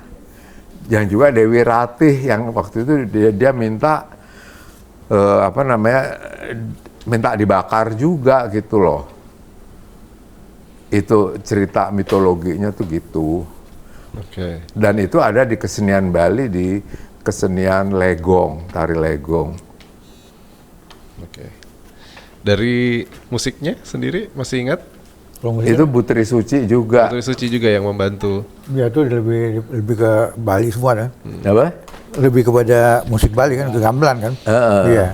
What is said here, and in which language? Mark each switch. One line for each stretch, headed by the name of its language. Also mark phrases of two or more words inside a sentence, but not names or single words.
Indonesian: Yang juga Dewi Ratih yang waktu itu dia minta minta dibakar juga gitu loh. Itu cerita mitologinya tuh gitu. Oke. Dan itu ada di kesenian Bali, di kesenian legong, tari legong. Oke. Dari musiknya sendiri masih ingat? Itu Putri Suci juga. Putri Suci juga yang membantu. Ya itu lebih ke Bali semua kan. Apa? Lebih kepada musik Bali kan, ke gamelan kan. Iya.